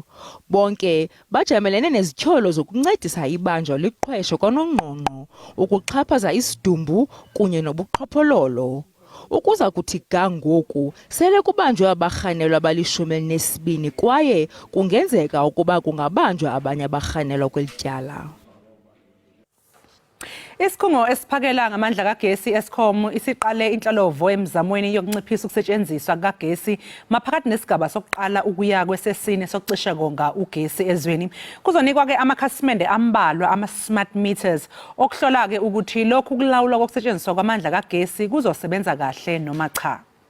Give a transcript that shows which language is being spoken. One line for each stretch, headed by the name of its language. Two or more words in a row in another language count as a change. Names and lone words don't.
Xhosa: Bonke bajamelene nezityholo zokuncedisa ibanjwa liqhwesho kwanongqongqo ukuxhaphaza isidumbu kunye nobuqhophololo. Ukuza kuthi ga ngoku sele kubanjwe abarhanelwa abali-12 kwaye kungenzeka ukuba kungabanjwa abanye abarhanelwa kweli tyala.
Zulu: Isikhungo esiphakela ngamandla kagesi Eskom isiqale inhlalovo emzamweni yokunciphisa ukusetshenziswa kagesi maphakathi nesigaba sokuqala ukuya kwesesine sokucisha konga ugesi ezweni. Kuzonikwa ke amakhasimende ambalwa ama-smart meters okuhlola ke ukuthi lokhu kulawulwa kokusetshenziswa kwamandla kagesi kuzosebenza kahle noma cha.